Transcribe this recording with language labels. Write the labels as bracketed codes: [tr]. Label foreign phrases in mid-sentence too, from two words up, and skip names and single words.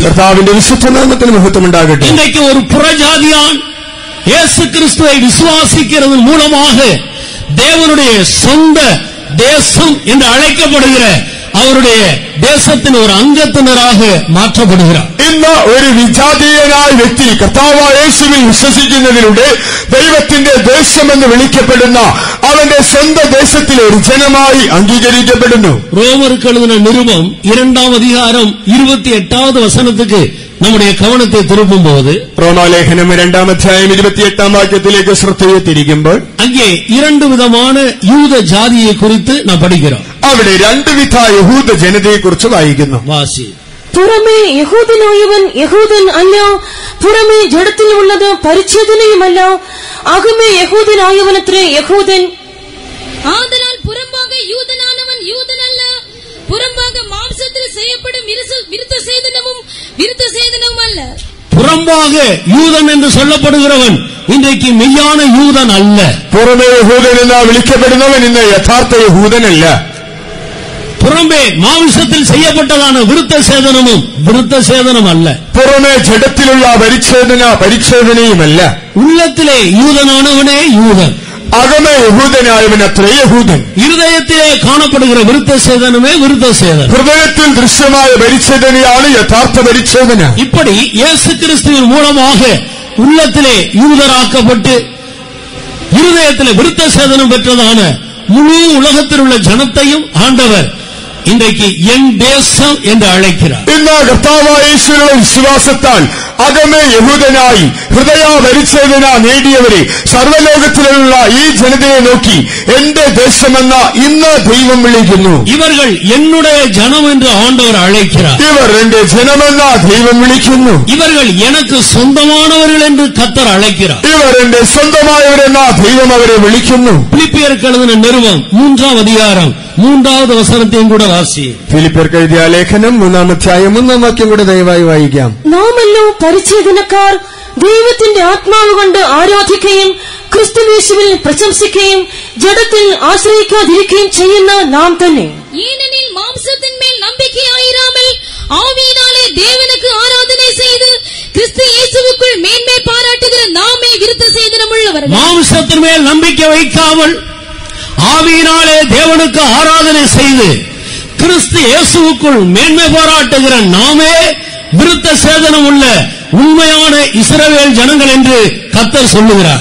[ml] കർത്താവിന്റെ വിശുദ്ധ നാമത്തിന് മഹത്വം ഉണ്ടാകട്ടെ. [ta] இன்றைக்கு ஒரு புறஜாதியான் இயேசு கிறிஸ்துவை விசுவாசிக்கிறதன் மூலமாக தேவனுடைய சொந்த தேசம் என்று அழைக்கப்படுகிற அவருடைய தேசத்தின் ஒரு அங்கத்தினராக மாற்றப்படுகிறார். [ml] ഇന്ന് ഒരു വിജാതീയനായ വ്യക്തി കർത്താവായ യേശുവിൽ വിശ്വസിക്കുന്നതിലൂടെ ദൈവത്തിന്റെ ദേശമെന്ന് വിളിക്കപ്പെടുന്ന അവന്റെ സ്വന്തം ദേശത്തിലെ ഒരു ജനമായി അംഗീകരിക്കപ്പെടുന്നു. [ta] ரோமருக்கு எழுதின நிருபம் 2ஆம் அதிகாரம் 28வது வசனத்துக்கு நம்முடைய கவனத்தை திருப்பும் போது, [ml] റോമാലേഖനം 2ആം അധ്യായം 28ആം വാക്യത്തിലേക്ക് ശ്രദ്ധയെ തിരിക്കുമ്പോൾ [ta] அங்கே இரண்டு விதமான யூத ஜாதியை குறித்து நாம் படிக்கிறோம். [ml] അവിടെ രണ്ട് വിധ യഹൂദ ജനതയെക്കുറിച്ച് വായിക്കുന്നു. [ta] வாசி. [ml] പുറമേ യഹൂദനായവൻ യഹൂദൻ അല്ല, പുറമേ ജഡത്തിലുള്ളത് പരിച്ഛേദനയുമല്ല, അകമേ യഹൂദനായവനത്രേ യഹൂദൻ. [ta] ஆதலால் புறம்பாக யூதனானவன் யூதன் அல்ல, புறம்பாக மாம்சத்தில் செய்யப்படும் விருத்த சேதனமும் விருத்த சேதனமும் அல்ல. புறம்பாக யூதன் என்று சொல்லப்படுகிறவன் இன்றைக்கு மெய்யான யூதன் அல்ல. [ml] പുറമേ യഹൂദൻ എന്ന് വിളിക്കപ്പെടുന്നവൻ ഇന്ന് യഥാർത്ഥ യഹൂദനല്ല. [ta] புறம்பே மாംசத்தில் செய்யப்பட்டதான விருத்த சேதனமும் விருத்த சேதனம் அல்ல. [ml] പുറമേ ജഡത്തിലുള്ള പരിച്ഛേദനയുമല്ല. [ta] உள்ளத்திலே யூதனானவனே யூதன், [ml] അകമേ യഹൂദനായവൻ അത്രേ യഹൂദൻ. [ta] இருதயத்திலே காணப்படுகிற விருத்த சேதனமே விருத்த சேதனம். [ml] ഹൃദയത്തിൽ ദൃശ്യമായ പരിച്ഛേദനയാണ് യഥാർത്ഥ പരിച്ഛേദന. [ta] இப்படி இயேசு கிறிஸ்துவின் மூலமாக உள்ளத்திலே யூதராக்கப்பட்டு இருதயத்திலே விருத்த சேதனம் பெற்றதான முழு உலகத்தில் உள்ள ஜனத்தையும் ஆண்டவர் இன்றைக்கு என் தேசம் என்று அழைக்கிறார். [ml] ഇന്ന് കർത്താവായ യേശുവിലുള്ള വിശ്വാസത്താൽ അകമേ യഹൂദനായി ഹൃദയ പരിച്ഛേദന നേടിയവരെ സർവ്വലോകത്തിലുള്ള ഈ ജനതയെ നോക്കി എന്റെ ദേശമെന്ന ഇന്ന് ദൈവം വിളിക്കുന്നു. [ta] இவர்கள் என்னுடைய ஜனம் என்று ஆண்டவர் அழைக்கிறார். [ml] ഇവർ എന്റെ ജനമെന്ന ദൈവം വിളിക്കുന്നു. [ta] இவர்கள் எனக்கு சொந்தமானவர்கள் என்று கர்த்தர் அழைக்கிறார். [ml] ഇവർ എന്റെ സ്വന്തമായവരെന്ന ദൈവം അവരെ വിളിക്കുന്നു. [ta] பிலிப்பியருக்கு எழுதின நிருபம் 3ஆம் அதிகாரம் 3வது வசனத்தையும் கூட வாசி. [ml] ഫിലിപ്പിയർക്ക് എഴുതിയ ലേഖനം 3-ാം അധ്യായം 3-ാം വാക്യം കൂടെ ദയവായി വായിക്കാം. നാമല്ലോ പരിച്ഛേദനക്കാർ ദൈവത്തിന്റെ ആത്മാവ് കൊണ്ട് ആരാധിക്കുകയും ക്രിസ്തുയേശുവിൽ പ്രശംസിക്കുകയും ജഡത്തിൽ ആശ്രയിക്കാതിരിക്കുകയും ചെയ്യുന്ന നാം തന്നെ. [ta] ஏனெனில் மாம்சத்தின்மேல் நம்பிக்கையாயிராமல் ஆவியினாலே தேவனுக்கு ஆராதனை செய்து கிறிஸ்து இயேசுவுக்குள் மேன்மை பாராட்டுகிற நாமே விருத்த சேதனம் உள்ளவர்கள். மாம்சத்தின் மேல் நம்பிக்கை வைக்காமல் ஆவியினாலே தேவனுக்கு ஆராதனை செய்து கிறிஸ்து இயேசுவுக்குள் மேன்மை பாராட்டுகிற நாமே விருத்த சேதனம் உள்ள ഉണ്മயான [ml] ഇസ്രായേൽ ജനങ്ങൾ എന്ന് കർത്താവ് [ta] சொல்லுகிறார்.